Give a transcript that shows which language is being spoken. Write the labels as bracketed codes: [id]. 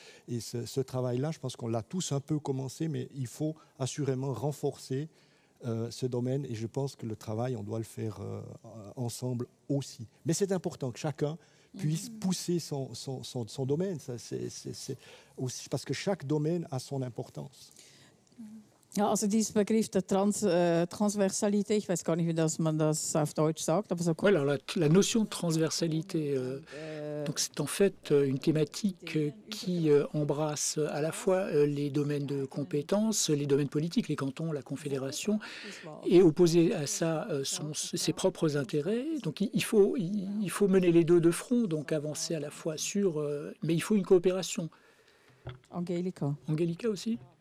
[fr] Et ce travail-là, je pense qu'on l'a tous un peu commencé, mais il faut assurément renforcer ce domaine. Et je pense que le travail, on doit le faire ensemble aussi. Mais c'est important que chacun puisse pousser son domaine. Ça, c'est aussi parce que chaque domaine a son importance. [de] Ja, also dieses Begriff der Transversalität, ich weiß gar nicht, wie man das auf Deutsch sagt, aber so. [fr] Ouais, alors la notion de transversalité, donc c'est en fait une thématique qui embrasse à la fois les domaines de compétences, les domaines politiques, les cantons, la confédération, et opposé à ça ses propres intérêts. Donc il faut mener les deux de front, donc avancer à la fois sur, mais il faut une coopération. Angelika aussi.